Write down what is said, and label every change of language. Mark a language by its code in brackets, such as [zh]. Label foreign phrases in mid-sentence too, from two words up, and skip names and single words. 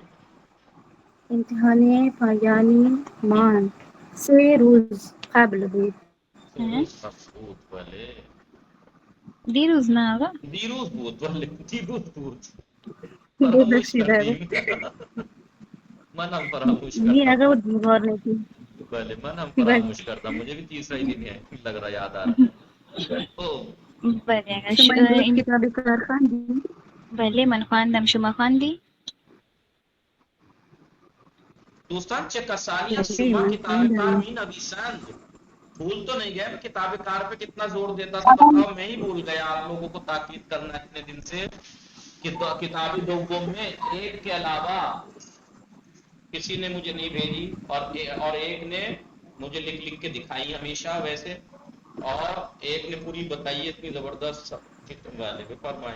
[fa] امتحان پایانی ما 3 روز قبل بود. 3 روز قبل بود. بله. دیروز نه آقا. دیروز بود. بله دیروز بود. فراموش ببخشید آقا. کردیم. من هم فراموش [ur] نہیں کرتا آقا ہوں. وہ غور نہیں کی. [fa] بله من هم بله [ur] فراموش کرتا. مجھے بھی تیسرا ہی دن ہے لگ رہا یاد آ رہا ہے. [fa] بله آقا. شما امروز کتاب کار خواندی؟ بله من خواندم. شما خواندی؟ دوستان چه کسانی از بله شما من کتاب کار خواندم. می نویسند؟ [ur] بھول تو نہیں گئے؟ [fa] کتاب کار [ur] پہ کتنا زور دیتا تھا بتاؤ. میں ہی بھول گیا آپ لوگوں کو تاکید کرنا اتنے دن سے. [fa] کتاب دوم [ur] میں ایک کے علاوہ کسی نے مجھے نہیں بھیجی اور ایک نے مجھے لکھ کے دکھائی ہمیشہ ویسے، اور ایک نے پوری بتائی اتنی زبردست والے پہ فرمائیں.